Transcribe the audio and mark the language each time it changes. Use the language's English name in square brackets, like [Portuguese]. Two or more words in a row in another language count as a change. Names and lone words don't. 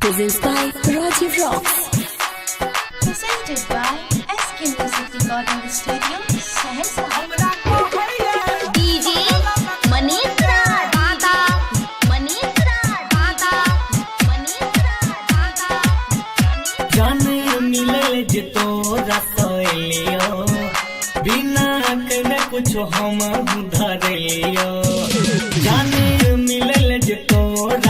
[English] presents by Rajiv Rocks. Presented by SK Music Recording Studio, Saharsa. DJ Manish Raj, Manish Raj, [Maithili] जाने मिलल जे तोरा सहेलियो बिना कने कुछो हम धरलियो जाने मिलल जे तोरा